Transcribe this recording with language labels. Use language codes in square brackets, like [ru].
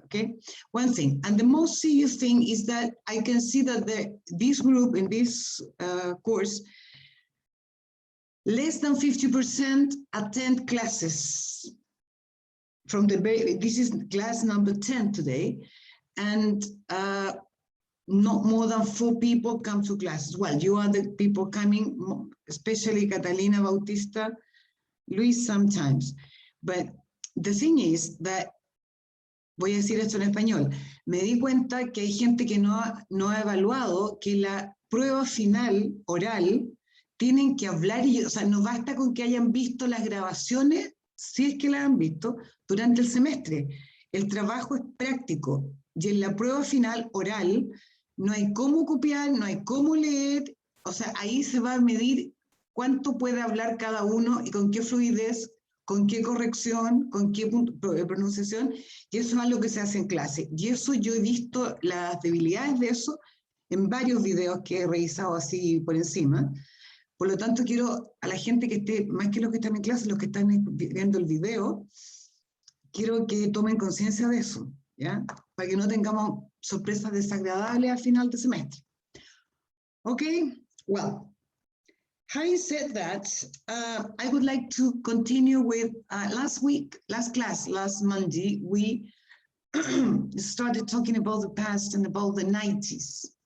[en] Okay, one thing. And the most serious thing is that I can see that this group in this course, less than 50% attend classes from this is class number 10 today, and not more than 4 people come to classes. Well, you are the people coming, especially Catalina, Bautista, Luis sometimes. But the thing is that, [es] voy a decir esto en español, me di cuenta que hay gente que no ha evaluado que la prueba final oral tienen que hablar, o sea, no basta con que hayan visto las grabaciones, si es que las han visto, durante el semestre. El trabajo es práctico y en la prueba final oral no hay cómo copiar, no hay cómo leer, o sea, ahí se va a medir cuánto puede hablar cada uno y con qué fluidez, con qué corrección, con qué pronunciación, y eso es algo que se hace en clase. Y eso yo he visto las debilidades de eso en varios videos que he revisado así por encima. Por lo tanto, quiero a la gente que esté, más que los que están en clase, los que están viendo el video, quiero que tomen conciencia de eso, ¿ya? Para que no tengamos sorpresas desagradables al final del semestre. [en] Okay, well, having said that, I would like to continue with last Monday, we started talking about the past and about the 90s.